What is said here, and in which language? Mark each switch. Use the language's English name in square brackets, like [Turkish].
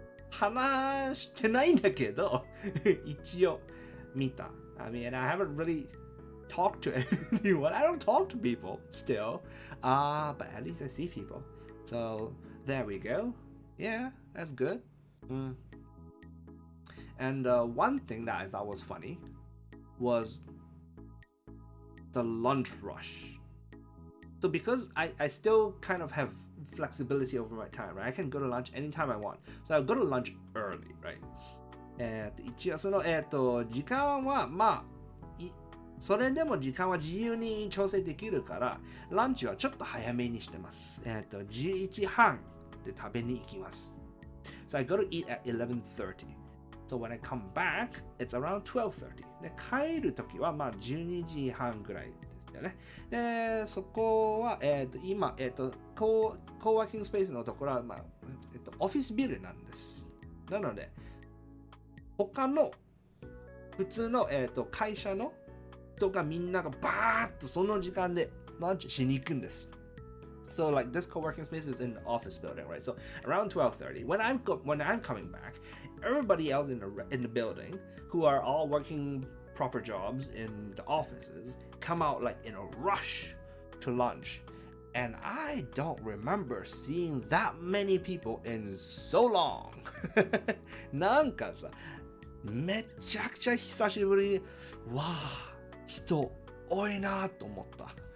[Japanese] 話してないんだけど、一応見た。 [English] I mean, I haven't really talked to anyone. I don't talk to people still. But at least I see people. So, there we go. Yeah, that's good. And one thing that I thought was funny was the lunch rush. So because I still kind of have flexibility over my time, right? I can go to lunch anytime I want. So I'll go to lunch early, right? [Japanese] 一応その、時間はまあそれでも時間は自由に調整できるからランチはちょっと早めにしてます。 11時半で食べに行きます。 [English] So I go to eat at 11:30.So when I come back, it's around 12:30. [Japanese] で帰るときはまあ12時半ぐらいですよね。でそこは、今、コーワーキングスペースのところは、まあオフィスビルなんです。なので、他の普通の、会社の人がみんながバーッとその時間でランチしに行くんです。 [English] So like this co-working space is in the office building, right? So around 12:30, when I'm coming back, everybody else in the building who are all working proper jobs in the offices come out like in a rush to lunch. And I don't remember seeing that many people in so long. [Japanese] なんかさ、めちゃくちゃ久しぶりに、わあ、人多いなと思った。